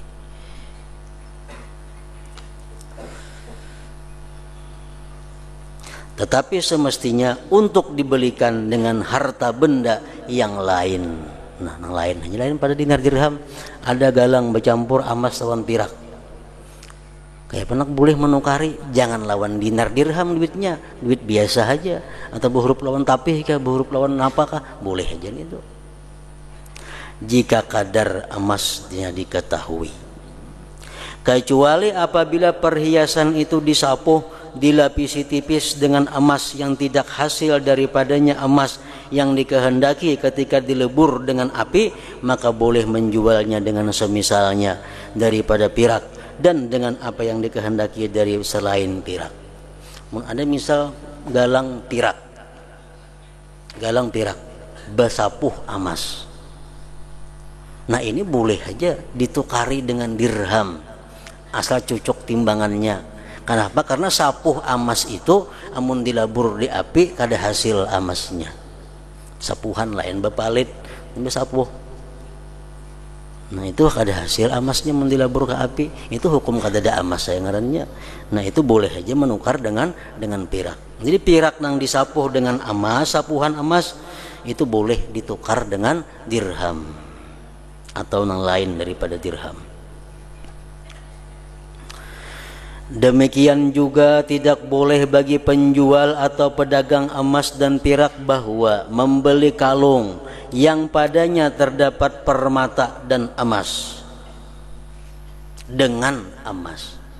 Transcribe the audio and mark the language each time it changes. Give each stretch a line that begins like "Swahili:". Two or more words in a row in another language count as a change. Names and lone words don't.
Indonesian: Tetapi semestinya untuk dibelikan dengan harta benda yang lain. Nah, yang lain pada dinar dirham.
Banjar: Ada galang bercampur emas lawan perak. Kayak penak boleh menukari, jangan lawan dinar dirham duitnya, duit biasa aja, atau berhuruf lawan tapih kah, berhuruf lawan apakah, boleh aja itu.
Indonesian: Jika kadar emasnya diketahui. Kecuali apabila perhiasan itu disapuh, dilapisi tipis dengan emas yang tidak hasil daripadanya emas yang dikehendaki ketika dilebur dengan api, maka boleh menjualnya dengan semisalnya daripada perak, dan dengan apa yang dikehendaki dari selain pirak.
Banjar: Ada misal galang pirak basapuh emas.
Indonesian: Nah ini boleh aja ditukari dengan dirham asal cocok timbangannya. Kenapa?
Banjar: Karena sapuh emas itu amun dilabur di api kada hasil emasnya. Sapuhan lain bepalit sapuh. Nah itu kada hasil emasnya mendilabur ke api, itu hukum kada ada emas saya ngarannya. Nah itu boleh aja menukar dengan pirak. Jadi pirak nang disapuh dengan emas, sapuhan emas itu boleh ditukar dengan dirham atau nang lain daripada dirham.
Indonesian: Demikian juga tidak boleh bagi penjual atau pedagang emas dan pirak bahwa membeli kalung yang padanya terdapat permata dan emas dengan emas.